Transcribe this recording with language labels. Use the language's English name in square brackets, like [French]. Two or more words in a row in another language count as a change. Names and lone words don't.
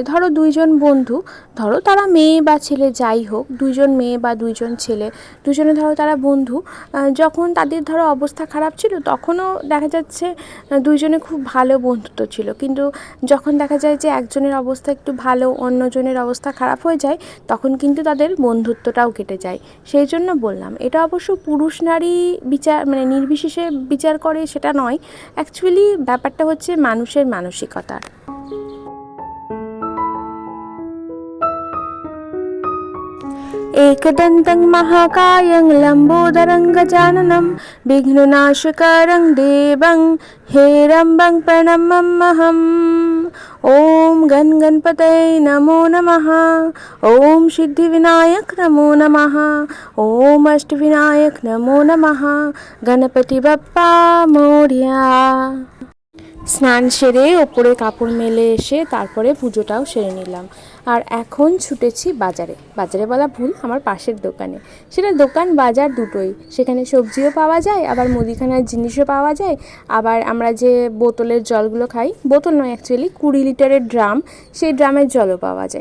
[Bangla] ধরো 2জন বন্ধু, ধরো তারা মেয়ে বা ছেলে যাই হোক, 2জন মেয়ে বা 2জন ছেলে, দুজনে ধরো তারা বন্ধু, যখন তাদের ধরো অবস্থা খারাপ ছিল তখনও দেখা যাচ্ছে 2জনে খুব ভালো বন্ধুত্ব ছিল, কিন্তু যখন দেখা যায় যে একজনের অবস্থা একটু ভালো অন্যজনের অবস্থা খারাপ হয়ে যায়, তখন কিন্তু তাদের বন্ধুত্বটাও কেটে যায়। সেই জন্য বললাম, এটা অবশ্য পুরুষ নারী বিচার মানে নির্বিশেষে বিচার করে সেটা নয়, অ্যাকচুয়ালি ব্যাপারটা হচ্ছে মানুষের মানসিকতার। [Sanskrit] एकदन्तं महाकायं लम्बोदरं गजाननं विघ्ननाशकरं देवं हेरम्बं प्रणमम्यहम्। ॐ गणपतये नमो नमः। ॐ सिद्धिविनायक नमो नमः। ॐ अष्टविनायक नमो नमः। [Marathi] गणपति बप्पा मोरया। [Bangla] স্নান সেরে ওপরে কাপড় মেলে এসে তারপরে পুজোটাও সেরে নিলাম। আর এখন ছুটেছি বাজারে বলা ভুল, আমার পাশের দোকানে। সেটা দোকান বাজার দুটোই, সেখানে সবজিও পাওয়া যায়, আবার মুদিখানার জিনিসও পাওয়া যায়, আবার আমরা যে বোতলের জলগুলো খাই, বোতল নয় অ্যাকচুয়ালি 20 লিটারের ড্রাম, সেই ড্রামের জলও পাওয়া যায়।